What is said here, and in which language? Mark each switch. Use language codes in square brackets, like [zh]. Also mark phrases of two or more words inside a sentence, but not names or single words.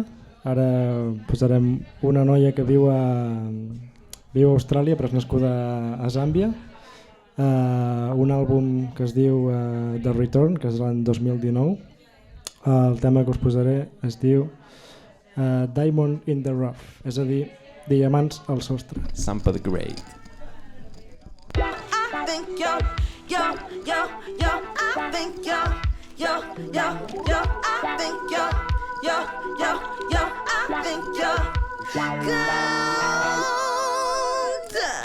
[ca] Ara posarem una noia que viu a Austràlia però és nascuda a Zàmbia. Un àlbum que es diu The Return, que és l'any 2019. El tema que us posaré es diu Diamond in the Rough, és a dir, diamants al sostre. Sampa the Great. [en] I think I think I think good.